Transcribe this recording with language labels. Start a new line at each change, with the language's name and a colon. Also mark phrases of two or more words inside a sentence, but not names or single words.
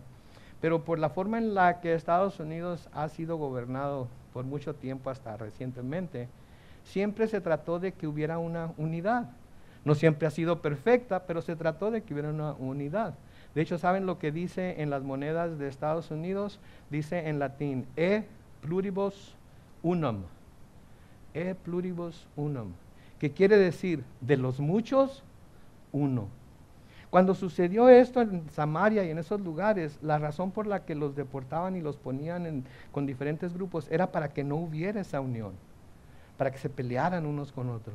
Spanish: Pero por la forma en la que Estados Unidos ha sido gobernado por mucho tiempo hasta recientemente, siempre se trató de que hubiera una unidad. No siempre ha sido perfecta, pero se trató de que hubiera una unidad. De hecho, ¿saben lo que dice en las monedas de Estados Unidos? Dice en latín,
Latin: e pluribus unum. E pluribus unum.
Spanish: Que quiere decir, de los muchos, uno. Cuando sucedió esto en Samaria y en esos lugares, la razón por la que los deportaban y los ponían con diferentes grupos era para que no hubiera esa unión, para que se pelearan unos con otros.